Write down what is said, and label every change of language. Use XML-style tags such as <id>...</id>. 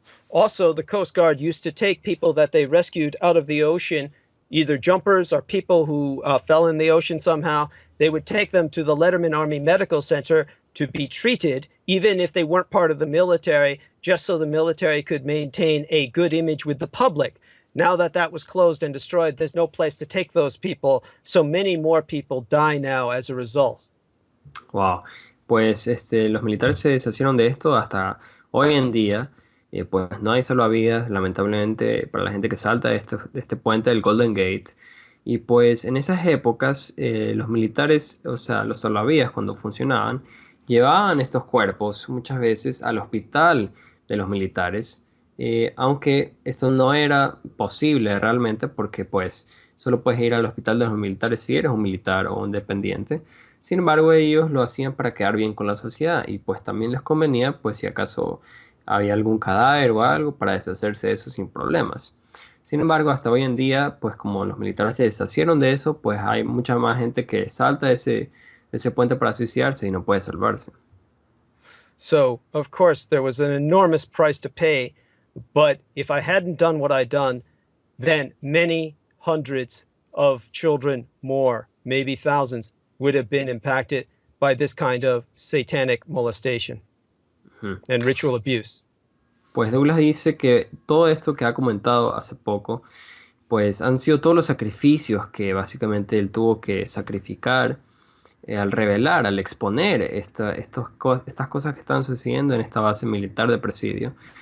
<en>Also, the Coast Guard used to take people that they rescued out of the ocean, either jumpers or people who fell in the ocean somehow. They would take them to the Letterman Army Medical Center to be treated, even if they weren't part of the military, just so the military could maintain a good image with the public. Now that that was closed and destroyed, there's no place to take those people, so many more people die now as a result. Wow.</en> <es>Pues los militares se deshicieron de esto hasta hoy en día. Pues no hay salvavidas, lamentablemente, para la gente que salta de este puente del Golden Gate. Y pues en esas épocas, los militares, o sea, los salvavidas, cuando funcionaban, llevaban estos cuerpos muchas veces al hospital de los militares, aunque esto no era posible realmente porque pues solo puedes ir al hospital de los militares si eres un militar o un dependiente. Sin embargo, ellos lo hacían para quedar bien con la sociedad y pues también les convenía pues si acaso había algún cadáver o algo para deshacerse de eso sin problemas. Sin embargo, hasta hoy en día, pues como los militares se deshacieron de eso, pues hay mucha más gente que salta de ese puente para suicidarse y no puede salvarse.</es> <en>So, of course, there was an enormous price to pay, but if I hadn't done what I'd done, then many hundreds of children more, maybe thousands, would have been impacted. by this kind of satanic molestation and ritual abuse?</en> <es>Pues Douglas dice que todo esto que ha comentado hace poco, pues han sido todos los sacrificios que básicamente él tuvo que sacrificar al revelar, al exponer estas cosas que están sucediendo en esta base militar de Presidio.</es>